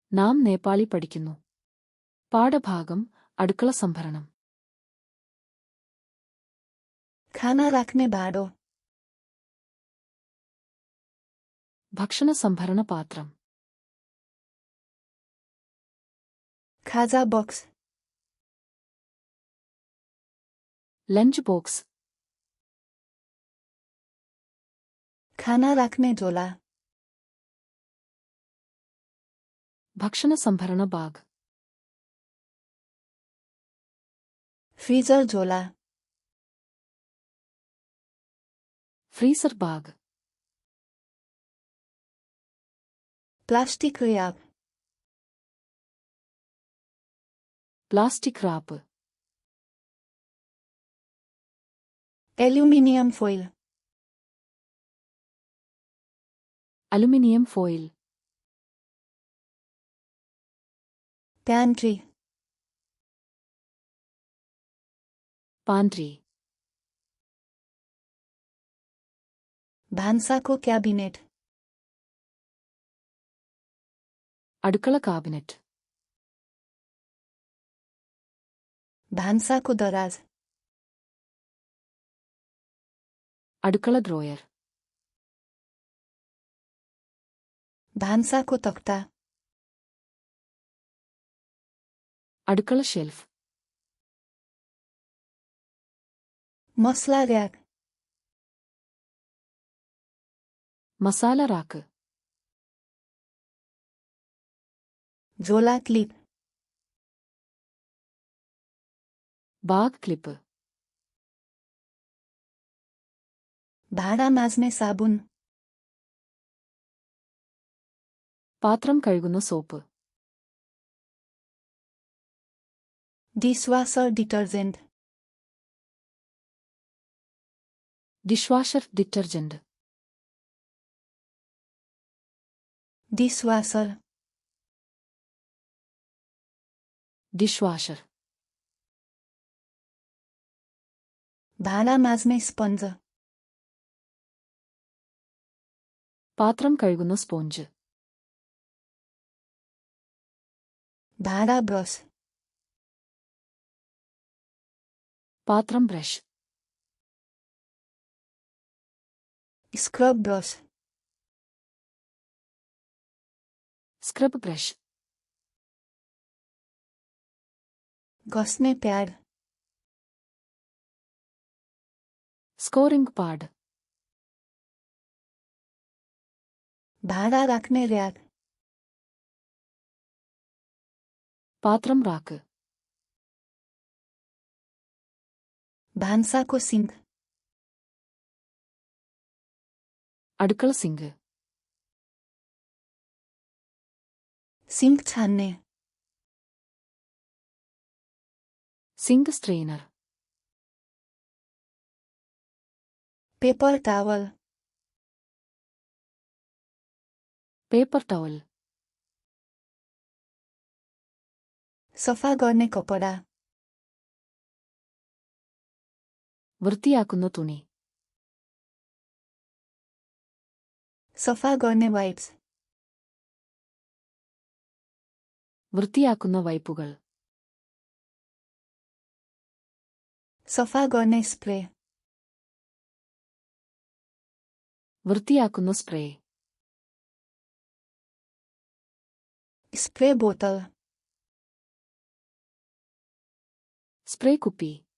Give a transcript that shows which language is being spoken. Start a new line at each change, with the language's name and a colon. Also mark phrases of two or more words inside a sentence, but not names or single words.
Malayalam: നാം നേപ്പാളി പഠിക്കുന്നു. പാഠഭാഗം അടുക്കള സംഭരണം.
Nepali: खाना राख्ने भाँडो.
Malayalam: ഭക്ഷണ സംഭരണ പാത്രം.
Nepali: खाजा बक्स.
English: lunch box.
Nepali: खाना राख्ने झोला.
Malayalam: ഭക്ഷണ സംഭരണ ബാഗ്.
Nepali: फ्रिजर झोला.
English: freezer bag. plastic wrap. plastic wrap. aluminium foil. aluminium foil.
Nepali: प्यान्ट्री.
Malayalam: പാൻട്രി.
Nepali: भान्साको क्याबिनेट.
Malayalam: അടുക്കള കാബിനറ്റ്.
Nepali: भान्साको दराज.
Malayalam: അടുക്കള ഡ്രോയർ.
Nepali: भान्साको तख्ता.
Malayalam: അടുക്കള ഷെൽഫ്.
Nepali: मसला र्याक.
Malayalam: മസാല റാക്ക്.
Nepali: झोला क्लिप.
English: bag clip.
Nepali: भाँडा माझ्ने साबुन.
Malayalam: പാത്രം കഴുകുന്ന സോപ്പ്.
English: dishwasher detergent. dishwasher detergent.
Nepali: डिशवासर.
Malayalam: ഡിഷ്വാഷർ.
Nepali: भाँडा माझ्ने स्पन्ज.
Malayalam: പാത്രം കഴുകുന്ന സ്പോഞ്ച്.
Nepali: भाँडा ब्रस.
Malayalam: പാത്രം ബ്രഷ്.
English: scrub brush. scrub brush.
Nepali: घस्ने प्याड.
English: scouring pad.
Nepali: भाँडा राख्ने र्याक.
Malayalam: പാത്രം റാക്ക്.
Nepali: भान्साको सिङ्क.
Malayalam: അടുക്കള സിങ്ക്.
Nepali: सिङ्क छान्ने.
English: sink strainer. paper towel. paper towel.
Nepali: सफा गर्ने कपडा.
Malayalam: വൃത്തിയാക്കുന്ന തുണി.
Nepali: सफा गर्ने वाइप्स.
Malayalam: വൃത്തിയാക്കുന്ന വൈപ്പുകൾ.
Nepali: सफा गर्ने स्प्रे.
Malayalam: വൃത്തിയാക്കുന്ന സ്പ്രേ.
Nepali: स्प्रे बोतल.
Malayalam: സ്പ്രേ കുപ്പി.